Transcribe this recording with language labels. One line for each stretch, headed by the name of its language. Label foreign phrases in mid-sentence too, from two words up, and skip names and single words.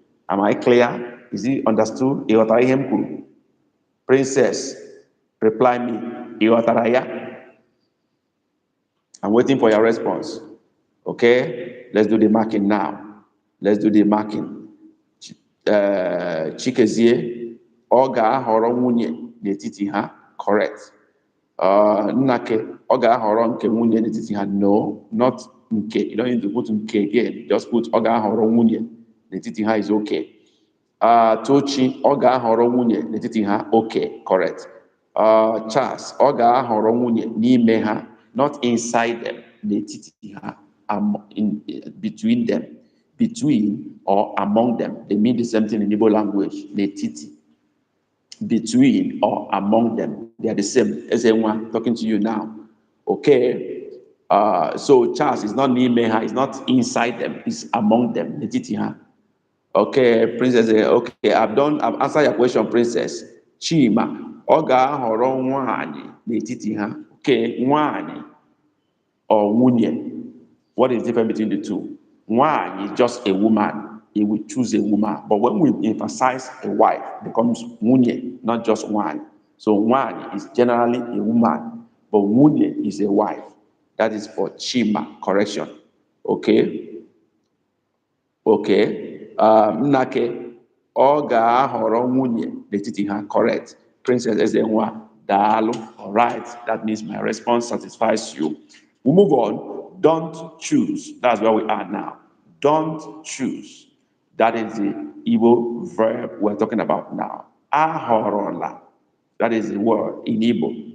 English: Am I clear? Is it understood? Princess, reply me. I'm waiting for your response. Okay? Let's do the marking now. Let's do the marking.
Igbo: Chikezie, ọ ga-ahọrọ nwunye n'etiti ha.
English: Correct.
Igbo: Nnake, ọ ga-ahọrọ nke nwunye n'etiti ha.
English: No, not nke. You don't need to put nke again. Just put
Igbo: ọ ga-ahọrọ nwunye n'etiti ha
English: is okay.
Igbo: Tochi, ọ ga-ahọrọ nwunye n'etiti ha.
English: Okay, correct.
Igbo: Charles, ọ ga-ahọrọ nwunye n'ime ha,
English: not inside them,
Igbo: n'etiti ha,
English: between them, between or among them. They mean the same thing in Igbo language. N'etiti, between or among them, they are the same. As anyone talking to you now. Okay. So Charles is not
Igbo: n'ime ha,
English: it's not inside them, it's among them.
Igbo: N'etiti ha.
English: Okay, Princess. Okay, I've answered your question, Princess.
Igbo: Chima, ọ ga-ahọrọ nwanyị n'etiti ha.
English: Okay, nwanyị or nwunye. What is the difference between the two? Nwanyị is just a woman. He will choose a woman. But when we emphasize a wife, it becomes nwunye, not just one. So nwanyị is generally a woman, but nwunye is a wife. That is for Chima. Correction. Okay. Okay.
Igbo: Nnake, ọ ga-ahọrọ nwunye n'etiti ha.
English: Correct. Princess Ezenwa, daalụ. All right. That means my response satisfies you. We move on. Don't choose. That's where we are now. Don't choose. That is the Igbo verb we're talking about now. Ahọrọla. That is the word in Igbo.